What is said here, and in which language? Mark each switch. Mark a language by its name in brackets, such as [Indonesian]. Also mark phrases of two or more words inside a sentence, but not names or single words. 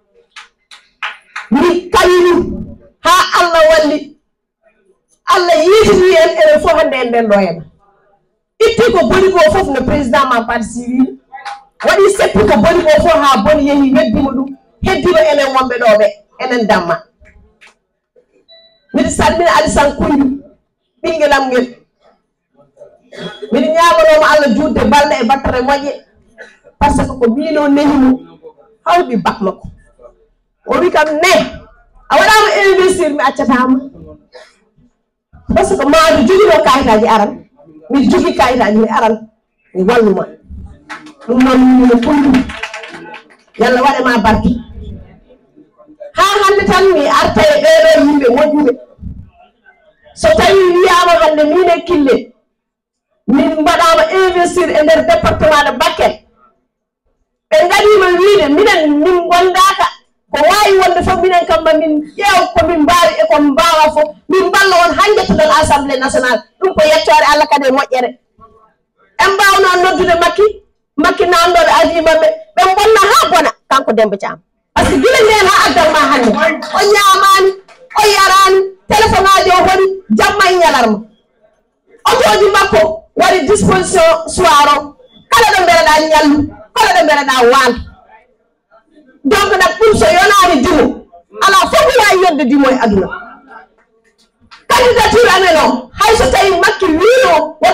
[Fula] min kayini ha Allah walli Allah yitini en enen fof hande en nden ɗo hen itti ko boni ko fof no président Mam Pata Sy wi waɗi seppi ko boni ko fof ha boni yeehi weddima ɗum heddima enen wonɓe ɗo ɓe enen damma miɗa salmina Alassane Koundiou ɓinguelam ngel miɗa ñagonomo Allah juutde balɗe e battere moƴƴe [French] par ce que [Fula] ko mbino nehimo hawɗi bak makko o wi kam ne a waɗama investir mi accatama [French] par ce que [Fula] maɗo joguino kayitaji aran miɗa jogui kayitaji mi aran mi walluma ɗum noon mino Koundiou yalla waɗema barke ha hande tan mi arta e ɓeɗo yimɓe moƴƴuɓe so tawi wiyama hande min e Kille min mbaɗama investir e nder [French] département de Bakel [Fula] ɓe gaɗima wiide minen min gondaka ko wawi wonde fof minen kamma min ƴeew komin mbawi e komin mbawa fof min balla on ha jettuɗon [French] assemblée nationale [Fula] ɗum ko yettore Allah kadi e moƴƴere en mbawno noddude Macky nanɗoɓe ajimaɓe ɓe bonna ha bona kanko Demba Thiam par [French] ce que [Fula] gila nden ha addalma hande o ñamani o yarani téléphone aji o hoɗi jamma e ñalarma otoji makko waɗi [French] disposition soir [Fula] o kala ɗo mbereɗa ñallu kala ɗo mbereɗa waal donc nak ɗum so yonani dimo ala fof wawi yodde dimo e aduna candidature amen o hay so tawi Macky wino woto